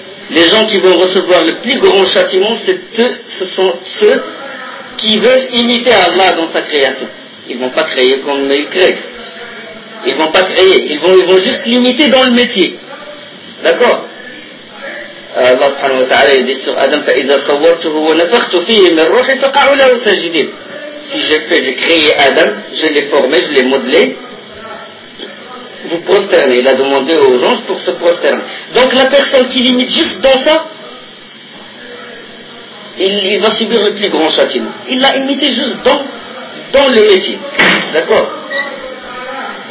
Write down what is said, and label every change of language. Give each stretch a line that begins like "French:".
French: Les gens qui vont recevoir le plus grand châtiment, ce sont ceux qui veulent imiter Allah dans sa création. Ils ne vont pas créer comme ils créent. Ils ne vont pas créer, ils vont juste l'imiter dans le métier. D'accord ? Allah subhanahu wa ta'ala dit sur Adam,
Arabic: فَإِذَا صَوَّرْتُهُ وَنَفَخْتُ فِيهِ مِنْ رُوحِ فَقَعُوا لَهُ سَجِدِينَ.
French: Si j'ai créé Adam, je l'ai formé, je l'ai modelé, vous prosternez. Il a demandé aux gens pour se prosterner. Donc la personne qui l'imite juste dans ça, il va subir le plus grand châtiment. Il l'a imité juste dans le métier. D'accord ?